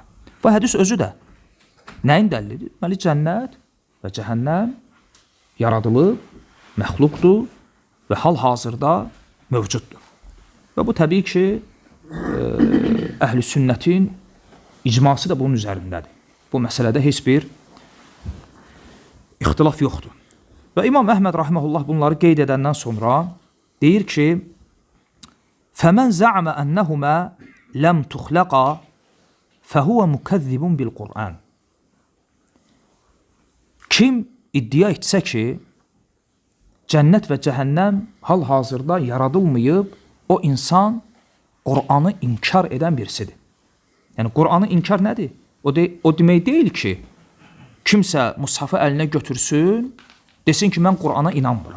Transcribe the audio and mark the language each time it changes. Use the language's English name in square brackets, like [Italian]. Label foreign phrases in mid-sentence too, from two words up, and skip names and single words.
[Azerbaijani] Bu hədis özü də nəyin dəllidir? Deməli, cənnət və cəhənnəm yaradılıb, məxluqdur və hal-hazırda mövcuddur. Və bu təbii ki, əhl-i sünnətin icması da bunun üzərindədir. Bu məsələdə heç bir ixtilaf yoxdur. Və İmam Əhməd rahimehullah bunları qeyd edəndən sonra deyir ki, [Arabic] فَمَنْ زَعْمَ أَنَّهُمَا لَمْ تُخْلَقَا فَهُوَ مُكَذِّبٌ بِالْقُرْآنِ. [Azerbaijani] Kim iddia etsə ki, cənnət və cəhənnəm hal-hazırda yaradılmayıb, o insan Qur'anı inkar edən birisidir. Yəni, Qur'anı inkar nədir? O demək deyil ki, kimsə mushafı əlinə götürsün, desin ki, mən Qur'ana inanmıram.